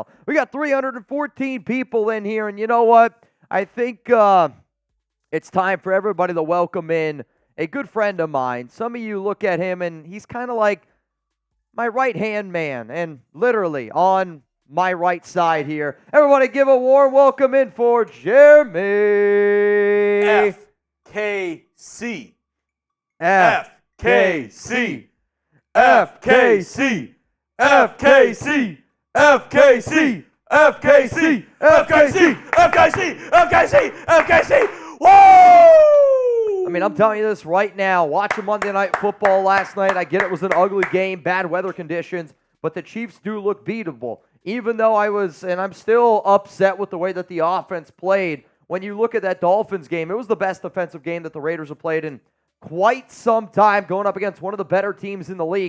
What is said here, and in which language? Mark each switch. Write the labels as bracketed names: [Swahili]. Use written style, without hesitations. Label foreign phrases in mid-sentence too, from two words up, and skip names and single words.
[English] We got 314 people in here, and you know what? I think it's time for everybody to welcome in a good friend of mine. Some of you look at him, and he's kind of like my right-hand man, and literally on my right side here. Everybody give a warm welcome in for Jeremy. FKC. FKC. FKC. FKC. FKC. FKC. FKC. FKC. FKC. Whoa! I mean, I'm telling you this right now. Watching Monday Night Football last night, I get it was an ugly game, bad weather conditions, but the Chiefs do look beatable. Even though I'm still upset with the way that the offense played. When you look at that Dolphins game, it was the best defensive game that the Raiders have played in quite some time, going up against one of the better teams in the league.